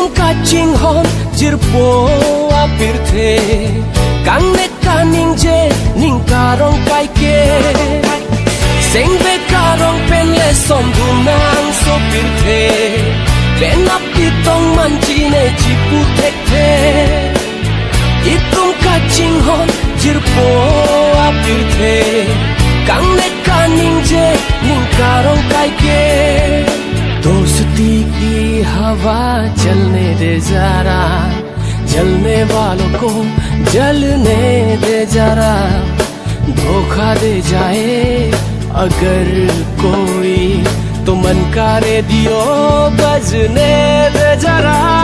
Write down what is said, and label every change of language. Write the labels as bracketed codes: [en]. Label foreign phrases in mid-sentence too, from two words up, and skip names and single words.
[mjw] kaching hon jirpo apirthe kangne kaning je ningkarong kaike sengbe karong penle som bunang so pirthe pena pitong manjine jipu thekte itum kaching hon jirpo apirthe kangne kaning je ningkarong kaike। [hi] दोस्ती की हवा चलने दे जरा, जलने वालों को जलने दे जरा। धोखा दे जाए अगर कोई तो मन का रेडियो बजने दे जरा।